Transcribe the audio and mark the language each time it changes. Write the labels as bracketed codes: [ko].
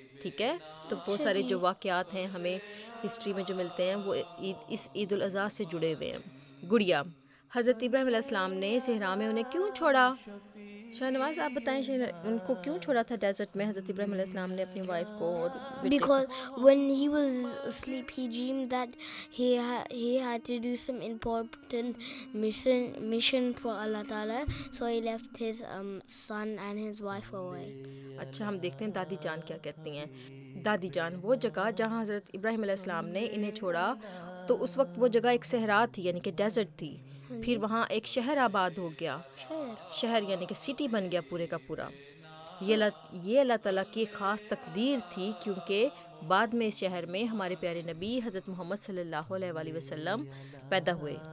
[ur] ٹھیک ہے، تو بہت سارے جو واقعات ہیں ہمیں ہسٹری میں جو ملتے ہیں وہ اس عید الاضحیٰ سے جڑے ہوئے ہیں. گڑیا حضرت ابراہیم علیہ السلام نے صحرا میں انہیں کیوں چھوڑا؟ شاہ نواز آپ بتائیں، ان کو کیوں چھوڑا تھا ڈیزرٹ میں حضرت ابراہیم علیہ السلام نے اپنی وائف کو اور بیٹے کو؟ [en] Because when he was asleep, he dreamed that he had to do some important mission for Allah Ta'ala, so he left his son and his wife away. [ur] اچھا، ہم دیکھتے ہیں دادی جان کیا کہتی ہیں. دادی جان وہ جگہ جہاں حضرت ابراہیم علیہ السلام نے انہیں چھوڑا تو اس وقت وہ جگہ ایک صحرا تھی، یعنی کہ ڈیزرٹ تھی. پھر وہاں ایک شہر آباد ہو گیا، شہر یعنی کہ سٹی بن گیا پورے کا پورا. یہ اللہ تعالیٰ کی خاص تقدیر تھی، کیونکہ بعد میں اس شہر میں ہمارے پیارے نبی حضرت محمد صلی اللہ علیہ وآلہ وسلم پیدا ہوئے.